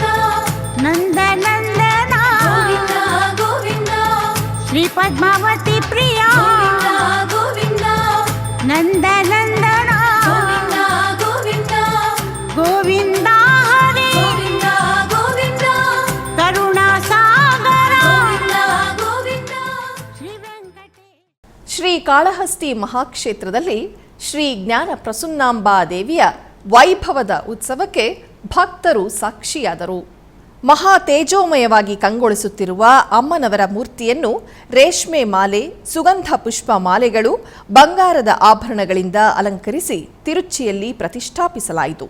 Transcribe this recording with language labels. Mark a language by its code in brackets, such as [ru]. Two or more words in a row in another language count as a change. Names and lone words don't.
[kn] ನಂದ ನಂದನ ಗೋವಿಂದ ಗೋವಿಂದ ಶ್ರೀ ಪದ್ಮಾವತಿ ಪ್ರಿಯ ಗೋವಿಂದ ನಂದ ನಂದನ ಗೋವಿಂದ ಗೋವಿಂದ ಗೋವಿಂದ ಹರಿ ಗೋವಿಂದ ಗೋವಿಂದ ಕರುಣಾ ಸಾಗರ ಗೋವಿಂದ ಗೋವಿಂದ ಶ್ರೀ ವೆಂಕಟೇಶ ಶ್ರೀ ಕಾಳಹಸ್ತಿ ಮಹಾಕ್ಷೇತ್ರದಲ್ಲಿ ಶ್ರೀ ಜ್ಞಾನ ಪ್ರಸನ್ನಾಂಬಾ ದೇವಿಯ ವೈಭವದ ಉತ್ಸವಕ್ಕೆ ಭಕ್ತರು ಸಾಕ್ಷಿಯಾದರು. ಮಹಾ ತೇಜೋಮಯವಾಗಿ ಕಂಗೊಳಿಸುತ್ತಿರುವ ಅಮ್ಮನವರ ಮೂರ್ತಿಯನ್ನು ರೇಷ್ಮೆ ಮಾಲೆ, ಸುಗಂಧ ಪುಷ್ಪ ಮಾಲೆಗಳು, ಬಂಗಾರದ ಆಭರಣಗಳಿಂದ ಅಲಂಕರಿಸಿ ತಿರುಚಿಯಲ್ಲಿ ಪ್ರತಿಷ್ಠಾಪಿಸಲಾಯಿತು.